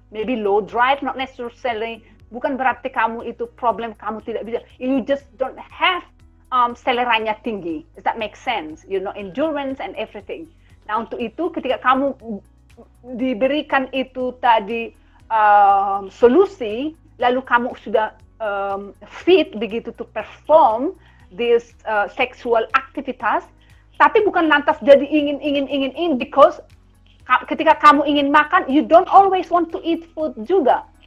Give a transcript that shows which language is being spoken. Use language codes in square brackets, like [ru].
[en] Maybe low drive, not necessarily. [id] Bukan berarti kamu itu problem, kamu tidak bisa. [en] You just don't have [id] seleranya tinggi. [en] Does that make sense? You know, endurance and everything. [id] Nah, untuk itu ketika kamu diberikan itu tadi solusi, lalu kamu sudah fit begitu [en] to perform this sexual [id] aktivitas, tapi bukan lantas jadi ingin because ketika kamu ingin makan, [en] you don't always want to eat food [id] juga.